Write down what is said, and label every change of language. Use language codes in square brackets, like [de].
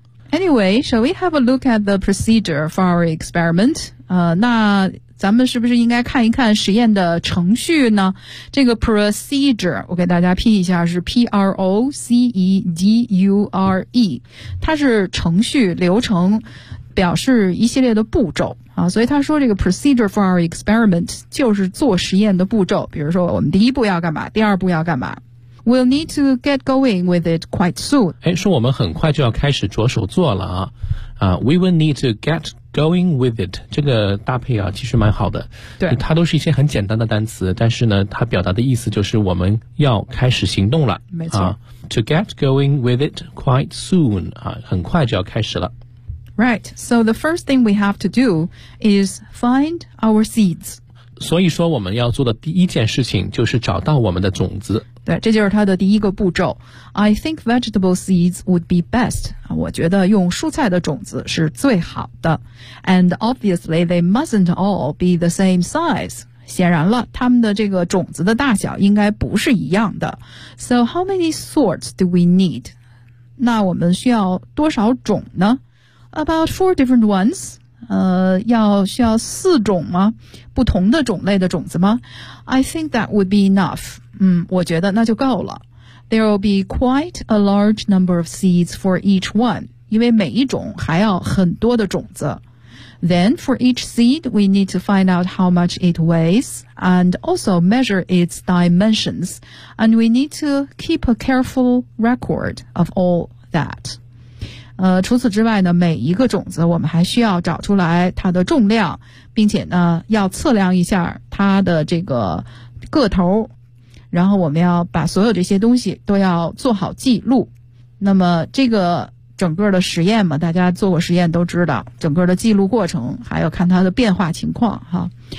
[en] Anyway, shall we have a look at the procedure for our experiment? [zh] 那咱们是不是应该看一看实验的程序呢？这个 procedure 我给大家拼一下，是 P-R-O-C-E-D-U-R-E， 它是程序流程，表示一系列的步骤啊。所以他说这个 procedure for our experiment 就是做实验的步骤，比如说我们第一步要干嘛，第二步要干嘛。 [en] We'll need to get going with it quite soon。 [zh] 哎，说我们很快就要开始着手做了啊。 [en] We will need to get going with it， [zh] 这个搭配啊其实蛮好的。对，它都是一些很简单的单词，但是呢它表达的意思就是我们要开始行动了。没错、 [en] To get going with it quite soon、 [zh] 很快就要开始了。 [en] Right, so the first thing we have to do is find our seeds。 [zh] 所以说我们要做的第一件事情就是找到我们的种子。对，这就是它的第一个步骤。 [en] I think vegetable seeds would be best， [zh] 我觉得用蔬菜的种子是最好的。 [en] And obviously they mustn't all be the same size， [zh] 显然了它们的这个种子的大小应该不是一样的。 [en] So how many sorts do we need？ [zh] 那我们需要多少种呢？ [en] About 4 different ones， [zh] 要需要四种吗？不同的种类的种子吗？ [en] I think that would be enough。 [zh] 我觉得那就够了。 [en] There will be quite a large number of seeds for each one， [zh] 因为每一种还要很多的种子。 [en] Then for each seed, we need to find out how much it weighs and also measure its dimensions, and we need to keep a careful record of all that。 [zh] 除此之外呢，每一个种子我们还需要找出来它的重量，并且呢，要测量一下它的这个个头。然后我们要把所有这些东西都要做好记录。那么这个整个的实验嘛，大家做过实验都知道，整个的记录过程还有看它的变化情况哈。